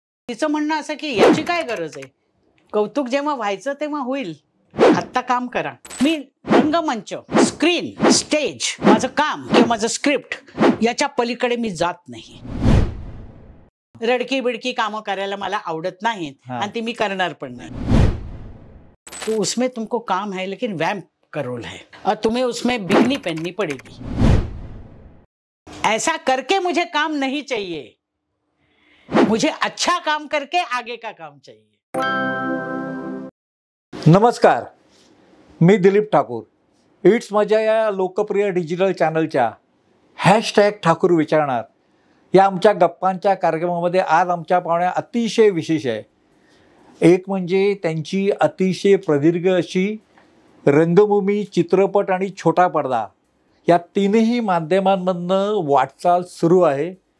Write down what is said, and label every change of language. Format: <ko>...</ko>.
<mr>तिचं म्हणणं असं की याची काय गरज आहे, कौतुक जेव्हा व्हायचं तेव्हा होईल, आत्ता काम करा. मी रंगमंच, स्क्रीन, स्टेज, माझं काम किंवा माझं स्क्रिप्ट याच्या पलीकडे मी जात नाही. रडकी बिडकी कामं करायला मला आवडत नाहीत आणि ती मी करणार पण नाही.</mr> <hi>तो उसमें तुमको काम है लेकिन वैम्प का रोल है और तुम्हें उसमें बिकनी पहननी पड़ेगी. ऐसा करके मुझे काम नहीं चाहिए, मुझे अच्छा काम करके आगे का काम चाहिए.</hi> <mr>नमस्कार, मी दिलीप ठाकूर. इट्स मजा या लोकप्रिय डिजिटल चॅनलच्या #ठाकूर विचारणार या आमच्या गप्पांच्या कार्यक्रमामध्ये आज आमच्या पाहुण्या अतिशय विशेष आहे. एक म्हणजे त्यांची अतिशय प्रदीर्घ अशी रंगभूमी, चित्रपट आणि छोटा पडदा या तीनही माध्यमांमधनं वाटचाल सुरू आहे.</mr>